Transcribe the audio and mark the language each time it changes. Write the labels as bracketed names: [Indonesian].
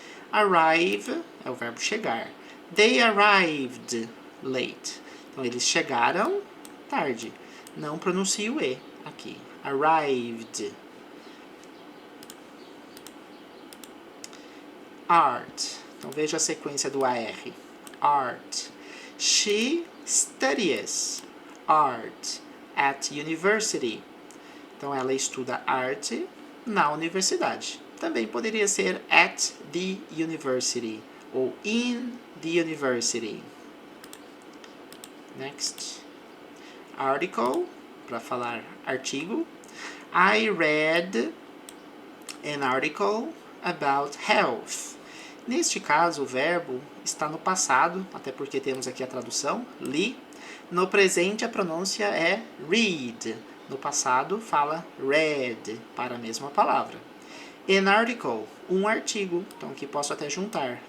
[Portuguese] Arrive é o verbo chegar. [English] They arrived late. [Portuguese] Então eles chegaram tarde. Não pronuncia o E aqui. Arrived. Art. Então veja a sequência do AR. Art. [English] She studies art at university. [Portuguese] Então ela estuda arte na universidade. Também poderia ser [English] at the university [Portuguese] ou [English] in the university. [Portuguese] Next. Article, para falar artigo. [English] I read an article about health. [Portuguese] Neste caso, o verbo está no passado, até porque temos aqui a tradução, li. No presente, a pronúncia é read. No passado, fala read, para a mesma palavra. An article, um artigo. Então, aqui posso até juntar.